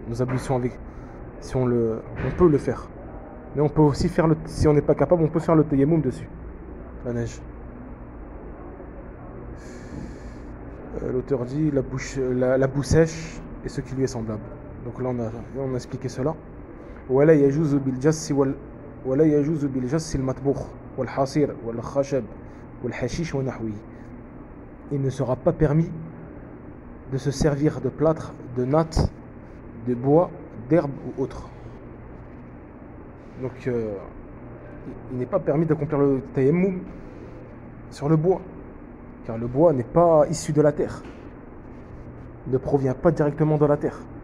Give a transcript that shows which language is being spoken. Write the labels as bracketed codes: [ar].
[fr] Nos ablutions avec, si on peut le faire. Mais on peut aussi faire si on n'est pas capable, on peut faire le tayammum dessus, la neige. L'auteur dit la boue sèche et ce qui lui est semblable. Donc là on a expliqué cela. [ar] ولا يجوز بالجس ولا يجوز بالجس المطبوخ والحصير والخشب والحشيش ونحوه. [fr] Il ne sera pas permis de se servir de plâtre, de natte, de bois, d'herbe ou autre. Donc il n'est pas permis d'accomplir le tayammum sur le bois, car le bois n'est pas issu de la terre, ne provient pas directement de la terre.